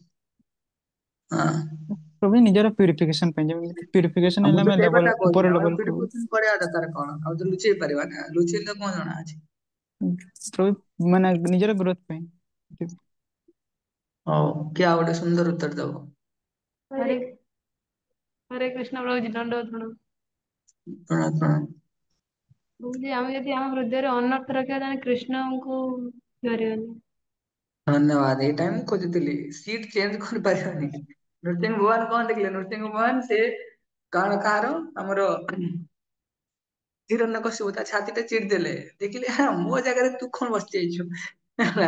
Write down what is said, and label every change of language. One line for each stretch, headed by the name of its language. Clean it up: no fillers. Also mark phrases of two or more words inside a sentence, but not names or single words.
Odia: ହଁ, प्रभु ନିଜର ପ୍ୟୁରିଫିକେସନ ପାଇଁ, ଯେମିତି ପ୍ୟୁରିଫିକେସନ ମୁଁ ହେଲେ ତ ଆମେ ସେଇ କଥା ଲେଭେଲ କହୁଛି, ଉପର ଆମର ଲେଭେଲ କୁ ପ୍ୟୁରିଫିକେସନ କରିବା ଦରକାର କଣ? ଆଉ ତ ଲୁଚେଇ ପାରିବା ନା, ଲୁଚେଇଲେ କଣ ଜଣା ଅଛି? ପ୍ରଭୁ ମାନେ ନିଜର ଗ୍ରୋଥ ପାଇଁ। ହଉ, କିଏ ଆଉ ଗୋଟେ ସୁନ୍ଦର ଉତ୍ତର ଦବ?
Hindi: हरे हरे कृष्ण प्रभु जी दंडवत प्रणाम।
Odia: ପ୍ରଣାମ ପ୍ରଣାମ। ପ୍ରଭୁଜୀ ଆମେ ଯଦି ଆମ ହୃଦୟରେ ଅନର୍ଥ ରଖିବା ତାହେଲେ କୃଷ୍ଣଙ୍କୁ ଧରିବାନି। ଧନ୍ୟବାଦ, ଏଇଟା ମୁଁ ଖୋଜୁଥିଲି।
English: seat change
Odia: କରିପାରିବାନି। ନୃସିଂହ ଭଗବାନ କଣ ଦେଖିଲେ? ନୃସିଂହ ଭଗବାନ ସେ କାହାର କାହାର ଆମର ହିରଣ୍ୟକଶିପୁ ତା ଛାତି ଟା ଚିରି ଦେଲେ, ଦେଖିଲେ ହଁ ମୋ ଜାଗାରେ ତୁ କଣ ବସି ଯାଇଛୁ ହେଲା।